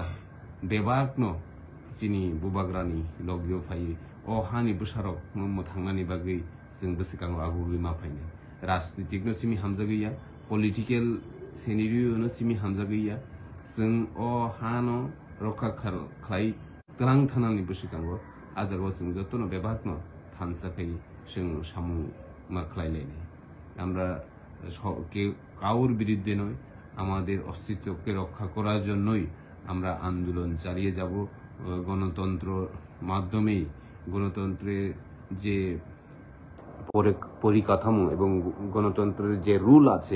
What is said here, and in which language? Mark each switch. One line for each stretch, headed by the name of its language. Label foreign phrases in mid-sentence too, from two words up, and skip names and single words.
Kok Borok: बेबाकनो जिनि बुबाग्रानि लगियो फायो अ हानि बोसारक मो थांनानि बागै जों बोसोकांगो आगुयै मा फाइनाय राजनीतिकनो सिमि हामजा गैया
English: political scenariono
Kok Borok: सिमि हामजा गैया जों अ हानो रखा खालाय गोनां थानानि बोसोकांगो आजारबो जों जतनो बेबाकनो थानसाखै जों सामु मा खालायलायनाय আমরা
Bangla: কাউর বিরুদ্ধে নয় আমাদের অস্তিত্বকে রক্ষা করার জন্যই আমরা আন্দোলন চালিয়ে যাব গণতন্ত্র মাধ্যমেই গণতন্ত্রের যে পরিকাঠামো এবং গণতন্ত্রের যে রুল আছে